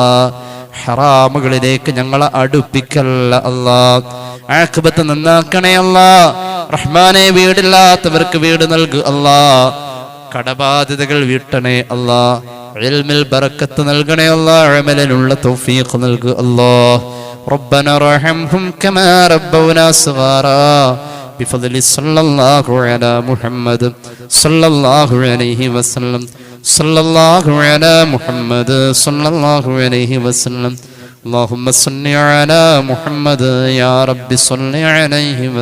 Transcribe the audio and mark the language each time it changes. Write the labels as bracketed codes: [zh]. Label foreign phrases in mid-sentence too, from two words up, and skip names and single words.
[ml] ഹറാമുകളിലേക്ക് ഞങ്ങളെ അടുപ്പിക്കല്ല അല്ലാ. ആഖിബത്ത് നന്നാക്കണേ അല്ലാ. റഹ്മാനെ, വീടില്ലാത്തവർക്ക് വീട് നൽകുക അല്ലാ. കടബാധ്യതകൾ വീട്ടണേ അല്ലാ. ഇൽമിൽ ബറക്കത്ത് നൽകണേ അല്ലാ. അമലിനുള്ള തൗഫീഖ് നൽകുക അല്ലാ. [ar] ربنا ارحمهم كما ربونا صغارا بفضل صلى الله على محمد صلى الله عليه وسلم صلى الله على محمد صلى الله عليه وسلم اللهم صل على محمد يا رب صل عليه وسلم.